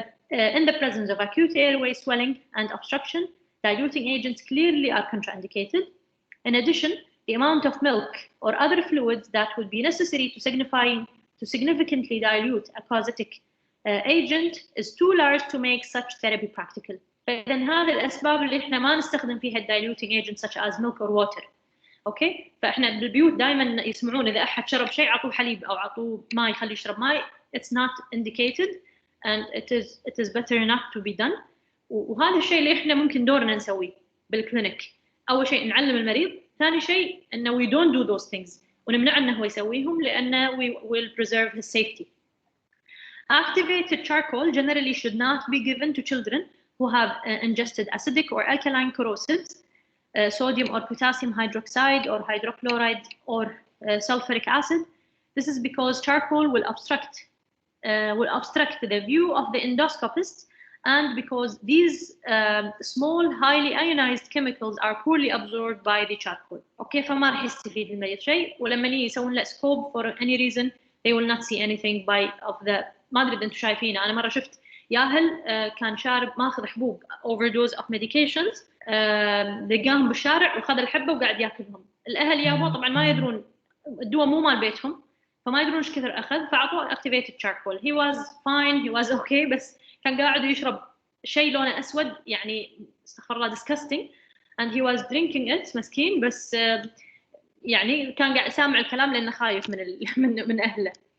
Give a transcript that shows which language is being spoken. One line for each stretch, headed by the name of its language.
English: In the presence of acute airway swelling and obstruction, diluting agents clearly are contraindicated. In addition, the amount of milk or other fluids that would be necessary to significantly dilute a causatic agent is too large to make such therapy practical.
Arabic: فإذا هذه الأسباب اللي إحنا ما نستخدم فيها
English: diluting agents such as milk or water.
Arabic: أوكي؟ فإحنا بالبيوت دائما يسمعون إذا أحد شرب شيء عطوه حليب أو عطوه ماء يخليه يشرب ماء.
English: It's not indicated and it is better not to be done.
Arabic: وهذا الشيء اللي إحنا ممكن دورنا نسويه بالكلينيك. أول شيء نعلم المريض. ثاني شيء إنه
English: we don't do those things
Arabic: ونمنع إنه هو يسويهم لأنه
English: we will preserve his safety. Activated charcoal generally should not be given to children who have ingested acidic or alkaline corrosives, sodium or potassium hydroxide or hydrochloride or sulfuric acid. This is because charcoal will obstruct the view of the endoscopist, and because these small highly ionized chemicals are poorly absorbed by the charcoal. Okay,
Arabic: فما راح يستفيد المريض شيء ولما يسوون له
English: scope for any reason they will not see anything of the.
Arabic: ما أدري إذا أنتم شايفينه. أنا مرة شفت ياهل كان شارب ماخذ حبوب
English: overdose of medications,
Arabic: لقاهم بالشارع وخذ الحبة وقاعد ياكلهم. الأهل يابوا طبعا ما يدرون الدواء مو مال بيتهم فما يدرون إيش كثر أخذ فعطوه activated charcoal.
English: He was fine, he was okay,
Arabic: بس كان قاعد يشرب شيء لونه أسود يعني استغفر الله disgusting,
English: and he was drinking it
Arabic: مسكين, بس يعني كان قاعد سامع الكلام لأنه خايف من أهله.